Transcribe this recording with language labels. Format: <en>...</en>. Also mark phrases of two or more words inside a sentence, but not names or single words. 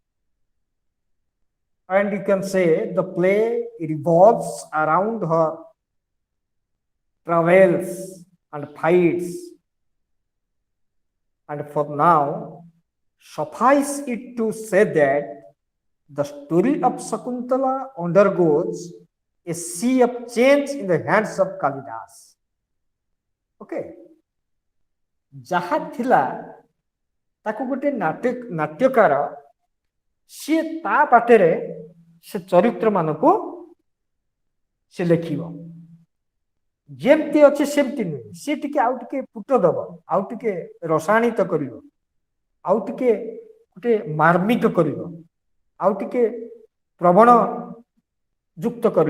<en>And you can say the play revolves around her travels and fights. And for now, suffice it to say that the story of Shakuntala undergoes a sea of change in the hands of Kalidas. Okay.</en> <or>ଯାହା ଥିଲା ତାକୁ ଗୋଟେ ନାଟ୍ୟକାର ସିଏ ତା ପାଟରେ ସେ ଚରିତ୍ର ମାନଙ୍କୁ ସେ ଲେଖିବ। ଯେମିତି ଅଛି ସେମିତି ନୁହେଁ, ସିଏ ଟିକେ ଆଉ ଟିକେ ପୁଟ ଦବ, ଆଉ ଟିକେ ରସାୟନିତ କରିବ, ଆଉ ଟିକେ ଗୋଟେ ମାର୍ମିକ କରିବ, ଆଉ ଟିକେ ପ୍ରବଣ ଯୁକ୍ତ କରିବ।</or>